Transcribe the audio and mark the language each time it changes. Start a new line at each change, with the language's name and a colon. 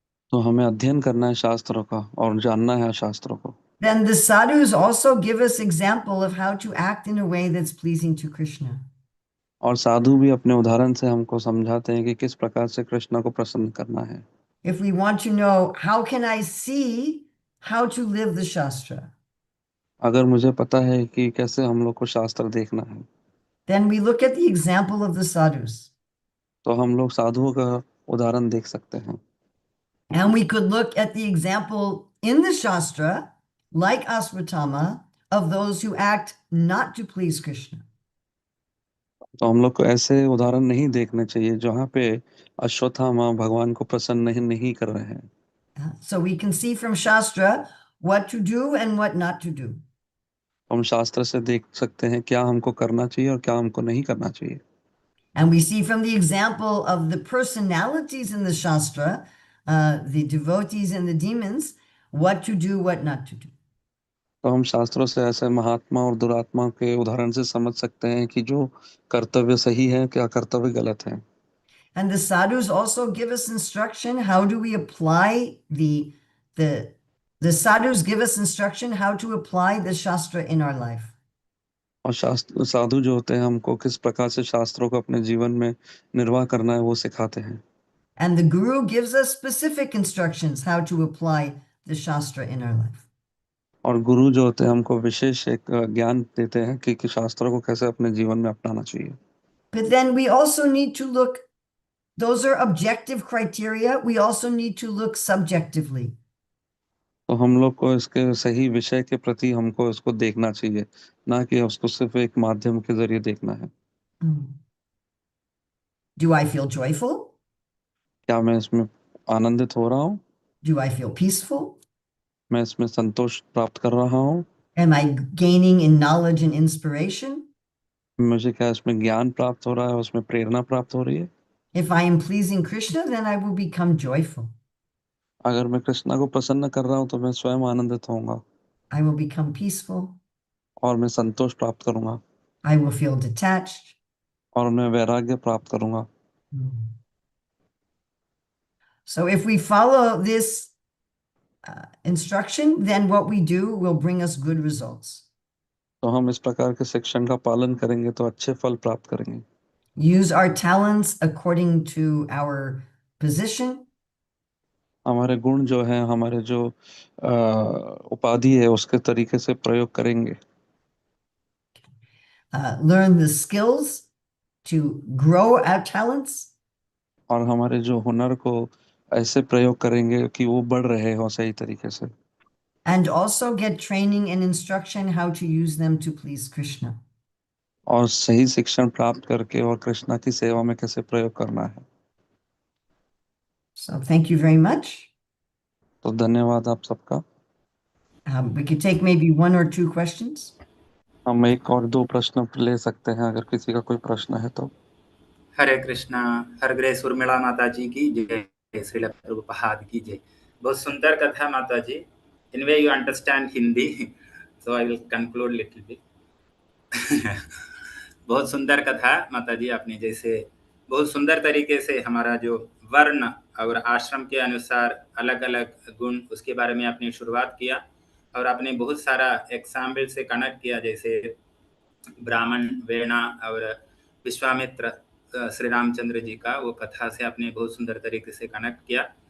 Hindi: तो हमें अध्ययन करना है शास्त्रों का और जानना है शास्त्रों को।
English: Then the sadhus also give us example of how to act in a way that's pleasing to Krishna.
Hindi: और साधु भी अपने उदाहरण से हमको समझाते हैं कि किस प्रकार से कृष्णा को प्रसन्न करना है।
English: If we want to know, how can I see how to live the Shastra?
Hindi: अगर मुझे पता है कि कैसे हम लोग को शास्त्र देखना है,
English: Then we look at the example of the sadhus.
Hindi: तो हम लोग साधुओं का उदाहरण देख सकते हैं।
English: And we could look at the example in the Shastra, like Asvatthama, of those who act not to please Krishna.
Hindi: तो हम लोग को ऐसे उदाहरण नहीं देखने चाहिए जहाँ पे अश्वत्थामा भगवान को प्रसन्न नहीं कर रहे हैं।
English: So we can see from Shastra what to do and what not to do.
Hindi: हम शास्त्र से देख सकते हैं क्या हमको करना चाहिए और क्या हमको नहीं करना चाहिए।
English: And we see from the example of the personalities in the Shastra, the devotees and the demons, what to do, what not to do.
Hindi: तो हम शास्त्रों से ऐसे महात्मा और दुरात्मा के उदाहरण से समझ सकते हैं कि जो कर्तव्य सही है, क्या कर्तव्य गलत है।
English: And the sadhus also give us instruction. How do we apply the sadhus give us instruction how to apply the Shastra in our life.
Hindi: और शास्त्र साधु जो होते हैं हमको किस प्रकार से शास्त्रों को अपने जीवन में निर्वाह करना है वो सिखाते हैं।
English: And the Guru gives us specific instructions how to apply the Shastra in our life.
Hindi: और गुरु जो होते हैं हमको विशेष एक ज्ञान देते हैं कि शास्त्रों को कैसे अपने जीवन में अपनाना चाहिए।
English: But then we also need to look, those are objective criteria. We also need to look subjectively.
Hindi: तो हम लोग को इसके सही विषय के प्रति हमको इसको देखना चाहिए, ना कि उसको सिर्फ एक माध्यम के जरिए देखना है।
English: Do I feel joyful?
Hindi: क्या मैं इसमें आनंदित हो रहा हूँ?
English: Do I feel peaceful?
Hindi: मैं इसमें संतोष प्राप्त कर रहा हूँ?
English: Am I gaining in knowledge and inspiration?
Hindi: मुझे क्या इसमें ज्ञान प्राप्त हो रहा है, उसमें प्रेरणा प्राप्त हो रही है?
English: If I am pleasing Krishna, then I will become joyful.
Hindi: अगर मैं कृष्णा को प्रसन्न कर रहा हूँ तो मैं स्वयं आनंदित होऊंगा
English: I will become peaceful.
Hindi: और मैं संतोष प्राप्त करूंगा
English: I will feel detached.
Hindi: और मैं वैराग्य प्राप्त करूंगा।
English: So if we follow this instruction, then what we do will bring us good results.
Hindi: तो हम इस प्रकार के शिक्षण का पालन करेंगे तो अच्छे फल प्राप्त करेंगे।
English: use our talents according to our position,
Hindi: हमारे गुण जो हैं, हमारे जो उपाधि है उसके तरीके से प्रयोग करेंगे,
English: learn the skills to grow our talents,
Hindi: और हमारे जो हुनर को ऐसे प्रयोग करेंगे कि वो बढ़ रहे हो सही तरीके से,
English: and also get training and instruction how to use them to please Krishna.
Hindi: और सही शिक्षण प्राप्त करके और कृष्णा की सेवा में कैसे प्रयोग करना है।
English: So thank you very much.
Hindi: तो धन्यवाद आप सबका।
English: We could take maybe one or two questions.
Hindi: हम एक और दो प्रश्न ले सकते हैं अगर किसी का कोई प्रश्न है तो। हरे कृष्णा, हर ग्रेस उर्मिला माता जी की जय, श्रील प्रभुपाद की जय। बहुत सुंदर कथा माता जी।
English: Anyway, you understand Hindi, so I will conclude little bit.
Hindi: बहुत सुंदर कथा माता जी, आपने जैसे बहुत सुंदर तरीके से हमारा जो वर्ण और आश्रम के अनुसार अलग अलग गुण, उसके बारे में आपने शुरुआत किया, और आपने बहुत सारा एग्जाम्पल से कनेक्ट किया, जैसे ब्राह्मण, वेणा और विश्वामित्र, श्री रामचंद्र जी का वो कथा से आपने बहुत सुंदर तरीके से कनेक्ट किया।